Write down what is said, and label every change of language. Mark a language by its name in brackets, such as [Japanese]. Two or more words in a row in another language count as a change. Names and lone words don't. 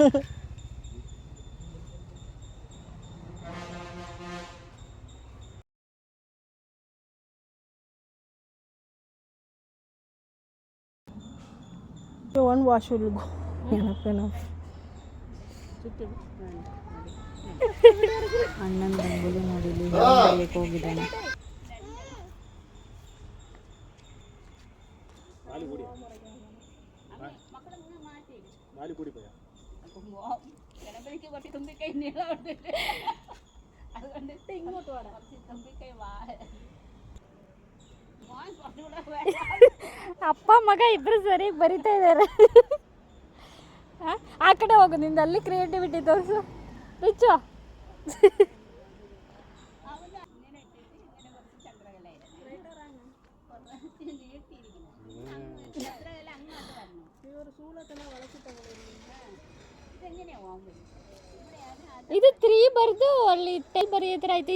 [English] So one wash will go. Enough. [Kannada] ಅಣ್ಣನ ರಂಗೋಲಿ ನೋಡಿಲಿ ಹೋಗಿದ್ದಾನೆ. [Malayalam] പാല് കൂടിയാ പാല് കൂടിപ്പോയാ ഗണപതിക്ക് കുറച്ച് തുമ്പിക്കൈ നീളമുണ്ട്, അതുകൊണ്ട് ഇങ്ങോട്ട് വാടാ. തുമ്പിക്കൈ [Kannada] ಅಪ್ಪ ಮಗ ಇಬ್ಬರು ಸರಿಯಾಗಿ ಬರಿತಾ ಇದ್ದಾರೆ. ಆ ಕಡೆ ಹೋಗು, ನಿಂದು ಅಲ್ಲಿ ಕ್ರಿಯೇಟಿವಿಟಿ ತೋರಿಸು ರಿಚ್ಚು. ಇದು 3 ಬರೆದು ಅಲ್ಲಿ 10 ಬರೆಯೋ ಥರ ಆಯ್ತು.